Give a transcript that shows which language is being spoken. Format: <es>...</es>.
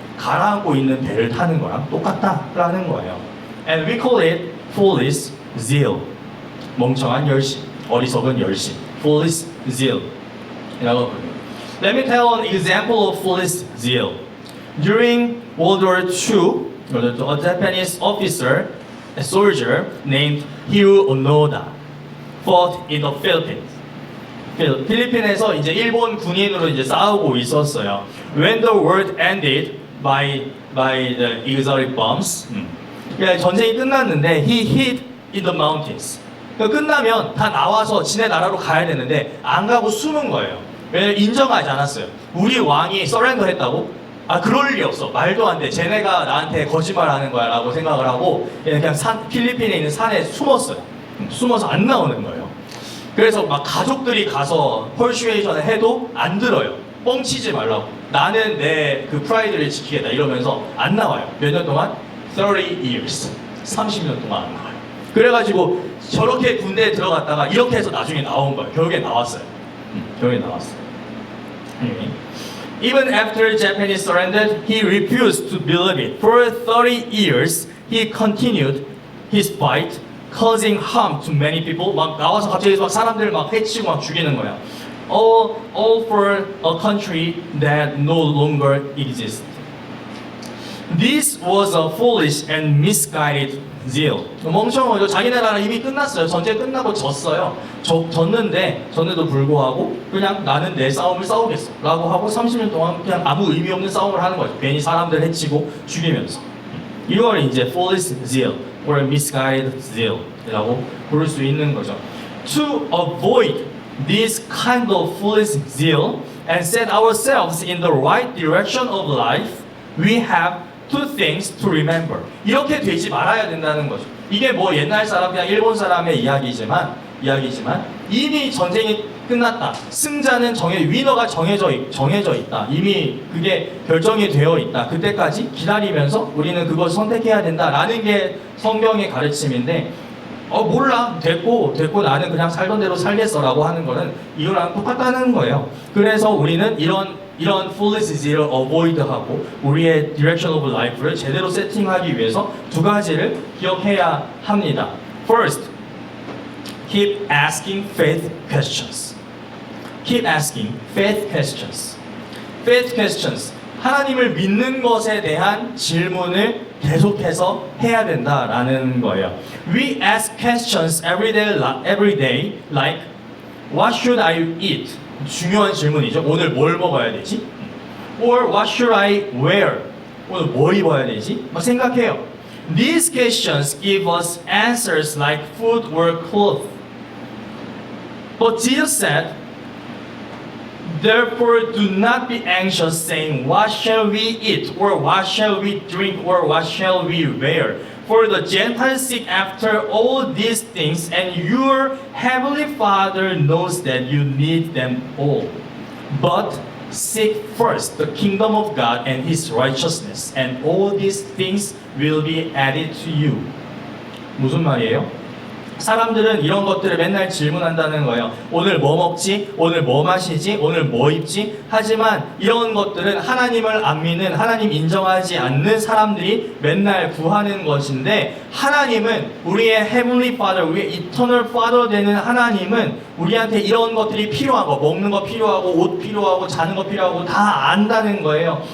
<ko>가라앉고 있는 배를 타는 거랑 똑같다라는 거예요.</ko> <en>And we call it foolish zeal.</en> <ko>멍청한 열심, 어리석은 열심.</ko> <en>Foolish zeal.</en> <ko>이라고 부릅니다.</ko> <en>Let me tell an example of foolish zeal. During World War II, a Japanese officer, a soldier named Hiroo Onoda, fought in the Philippines.</en> <ko>필리핀에서 이제 일본 군인으로 이제 싸우고 있었어요.</ko> <en>When the war ended by the exotic bombs,</en> <ko>그러니까 전쟁이 끝났는데</ko> <en>he hid in the mountains.</en> <ko>그러니까 끝나면 다 나와서 지네 나라로 가야 되는데 안 가고 숨은 거예요. 왜냐면 인정하지 않았어요. 우리 왕이 서렌더 했다고? 아, 그럴 리 없어. 말도 안 돼. 쟤네가 나한테 거짓말하는 거야 라고 생각을 하고 그냥 필리핀에 있는 산에 숨었어요. 숨어서 안 나오는 거예요. 그래서 막 가족들이 가서 펄슈에이션을 해도 안 들어요. 뻥치지 말라고. 나는 내 그 프라이드를 지키겠다 이러면서 안 나와요. 몇 년 동안?</ko> <en>30 years.</en> <ko>30년 동안 안 나와요. 그래가지고 저렇게 군대에 들어갔다가 이렇게 해서 나중에 나온 거예요. 결국에 나왔어요. 결국에 나왔어요.</ko> <en>Even after Japanese surrendered, he refused to believe it. For 30 years, he continued his fight, causing harm to many people. 막 나와서 갑자기 막 사람들 막 해치고 막 죽이는 거야. All for a country that no longer exists. This was a foolish and misguided zeal.</en> <ko>멍청하죠. 자기네 나라 이미 끝났어요. 전쟁 끝나고 졌어요. 졌는데도 불구하고 그냥 나는 내 싸움을 싸우겠어 라고 하고 30년 동안 그냥 아무 의미 없는 싸움을 하는 거죠. 괜히 사람들 해치고 죽이면서. 이걸 이제</ko> <en>foolish zeal or misguided zeal</en> <ko>이라고 부를 수 있는 거죠.</ko> <en>To avoid this kind of foolish zeal and set ourselves in the right direction of life, we have two things to remember.</en> <ko>이렇게 되지 말아야 된다는 거죠. 이게 뭐 옛날 사람, 그냥 일본 사람의 이야기지만 이미 전쟁이 끝났다. 승자는 위너가 정해져 있다. 이미 그게 결정이 되어 있다. 그때까지 기다리면서 우리는 그걸 선택해야 된다라는 게 성경의 가르침인데 몰라. 됐고 나는 그냥 살던 대로 살겠어라고 하는 거는 이거랑 똑같다는 거예요. 그래서 우리는 이런</ko> <en>foolish zeal</en> <ko>을 avoid하고 우리의</ko> <en>direction of life</en> <ko>를 제대로 세팅하기 위해서 두 가지를 기억해야 합니다.</ko> <en>First, keep asking faith questions. Keep asking faith questions. Faith questions.</en> <ko>하나님을 믿는 것에 대한 질문을 계속해서 해야 된다라는 거예요.</ko> <en>We ask questions every day like What should I eat?</en> <ko>중요한 질문이죠. 오늘 뭘 먹어야 되지?</ko> <en>Or what should I wear?</en> <ko>오늘 뭐 입어야 되지? 막 생각해요.</ko> <en>These questions give us answers like food or clothes. But Jesus said, Therefore do not be anxious saying, What shall we eat? Or what shall we drink? Or what shall we wear? For the Gentiles seek after all these things, and your heavenly Father knows that you need them all. But seek first the kingdom of God and His righteousness, and all these things will be added to you.</en> <ko>무슨 말이에요? 사람들은 이런 것들을 맨날 질문한다는 거예요. 오늘 뭐 먹지? 오늘 뭐 마시지? 오늘 뭐 입지? 하지만 이런 것들은 하나님을 안 믿는, 하나님 인정하지 않는 사람들이 맨날 구하는 것인데, 하나님은 우리의 Heavenly Father, 우리의 Eternal Father 되는 하나님은 우리한테 이런 것들이 필요하고, 먹는 거 필요하고, 옷 필요하고, 자는 거 필요하고 다 안다는 거예요.</ko>